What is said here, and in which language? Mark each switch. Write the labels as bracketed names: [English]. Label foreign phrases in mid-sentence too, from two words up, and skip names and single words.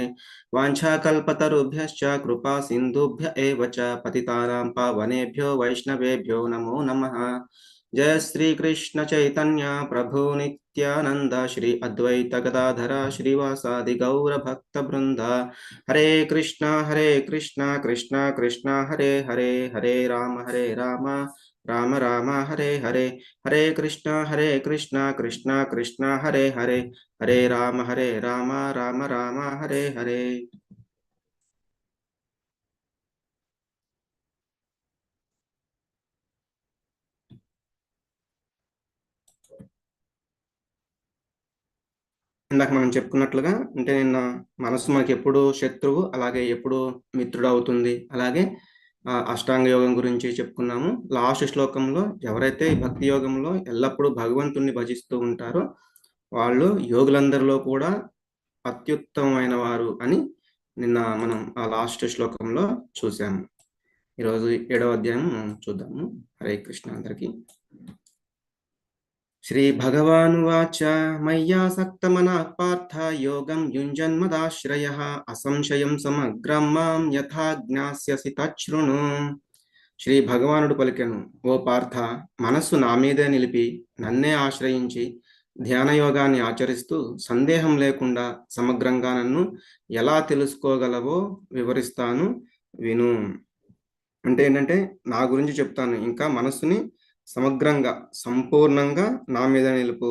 [Sanskrit] वाञ्छाकल्पतरुभ्यश्च कृपा सिन्धुभ्य एव च पतितानां पावनेभ्यो वैष्णवेभ्यो नमो नमः. जय श्री कृष्ण चैतन्य प्रभु नित्यानंद श्री अद्वैत गदाधर श्रीवासादि गौर भक्त वृंद. हरे कृष्णा कृष्णा कृष्णा हरे हरे हरे राम राम राम हरे हरे. हरे कृष्णा कृष्णा कृष्णा हरे हरे हरे राम राम राम हरे हरे. [Telugu] ఇందాక మనం చెప్పుకున్నట్లుగా అంటే నిన్న మనసు మనకి ఎప్పుడు శత్రువు అలాగే ఎప్పుడు మిత్రుడు అవుతుంది. అలాగే అష్టాంగ యోగం గురించి చెప్పుకున్నాము. లాస్ట్ శ్లోకంలో ఎవరైతే భక్తి యోగంలో ఎల్లప్పుడూ భగవంతుణ్ణి భజిస్తూ ఉంటారో వాళ్ళు యోగులందరిలో కూడా అత్యుత్తమమైన వారు అని నిన్న మనం ఆ లాస్ట్ శ్లోకంలో చూసాము. ఈరోజు 7వ అధ్యాయం చూద్దాము. హరే కృష్ణ అందరికీ. [Sanskrit] श्री भगवानुवाच मय्यासक्तमनः पार्थ योगं युञ्जन्मदाश्रयः असंशयं समग्रं मां यथा ज्ञास्यसि तच्छृणु. [Telugu] శ్రీ భగవానుడు పలికెను, ఓ పార్థ, మనస్సు నా మీదే నిలిపి నన్నే ఆశ్రయించి ధ్యానయోగాన్ని ఆచరిస్తూ సందేహం లేకుండా సమగ్రంగా నన్ను ఎలా తెలుసుకోగలవో వివరిస్తాను, విను. అంటే ఏంటంటే నా గురించి చెప్తాను, ఇంకా మనస్సుని సమగ్రంగా సంపూర్ణంగా నా మీద నిలుపు.